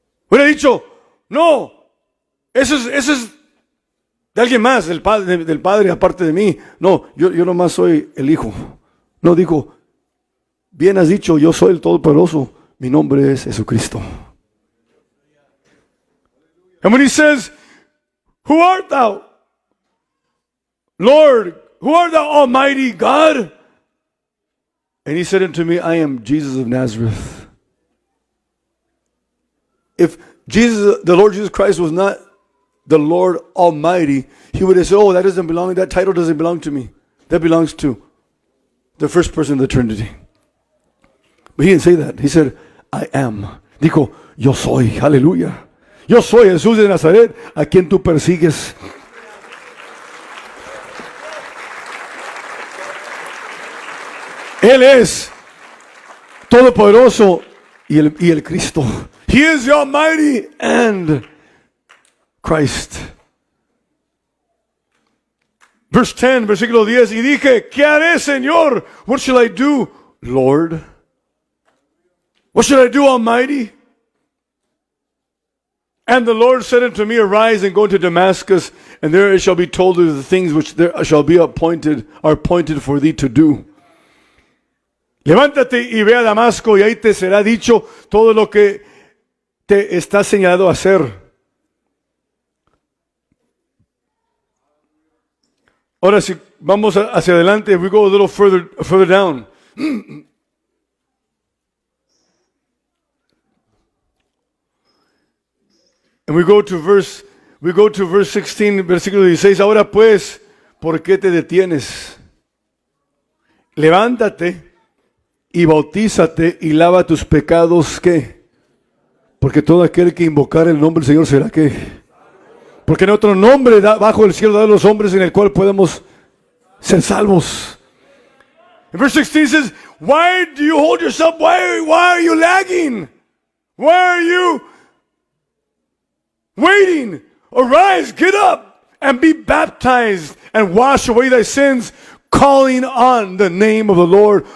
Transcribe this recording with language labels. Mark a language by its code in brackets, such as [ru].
[es] Hubiera dicho, no, eso es de alguien más, del Padre aparte de mí. No, yo nomás soy el Hijo. No, dijo, bien has dicho, yo soy el Todopoderoso, mi nombre es Jesucristo. [en] And when he says, who art thou, Lord? Who art thou, Almighty God? And he said unto me, I am Jesus of Nazareth. If the Lord Jesus Christ was not the Lord Almighty, he would have said, oh, that title doesn't belong to me. That belongs to the first person of the Trinity. But he didn't say that. He said, I am. [es] Dijo, yo soy. Aleluya. Yo soy Jesús de Nazaret, a quien tú persigues. Él es todopoderoso y el Cristo. [en] He is the Almighty and Christ. Verse 10, [es] versículo 10. Y dije, ¿qué haré, Señor? [en] What shall I do, Lord? What shall I do, Almighty? And the Lord said unto me, Arise and go to Damascus, and there it shall be told thee the things which there shall be appointed for thee to do. [es] Levántate y ve a Damasco, y ahí te será dicho todo lo que te está señalado a hacer. Ahora si vamos hacia adelante, [en] we go a little further down. And we go to verse 16, [es] versículo 16. Ahora pues, ¿por qué te detienes? Levántate y bautízate y lava tus pecados, ¿qué? Porque todo aquel que invocar el nombre del Señor será, ¿qué? Porque en otro nombre bajo el cielo de los hombres en el cual podemos ser salvos. [en] And verse 16 says, why do you hold yourself? Why are you lagging? Why are you waiting? Arise, get up, and be baptized, and wash away thy sins, calling on the name of the Lord.